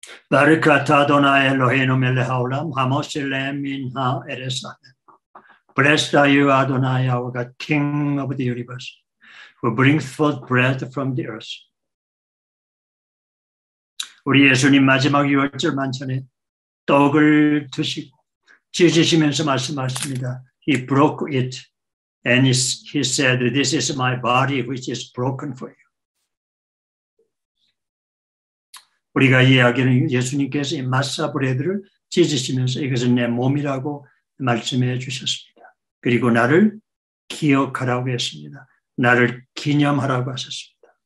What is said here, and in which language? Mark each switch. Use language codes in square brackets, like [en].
[he] 바르크 아타 아도나이 엘로헤inu 멜ech haolam hamoshel lehem min ha'eretz [en] Blessed are you, Adonai, our God, King of the universe, who brings forth bread from the earth. [ko] 우리 예수님 마지막 유월절 만찬에 떡을 드시고 찢으시면서 말씀하십니다. [en] He broke it and he said, This is my body which is broken for you. [ko] 우리가 이야기하는 예수님께서 이 마사 브레드를 찢으시면서 이것은 내 몸이라고 말씀해 주셨습니다. 그리고 나를 기억하라고 했습니다. 나를 기념하라고 하셨습니다.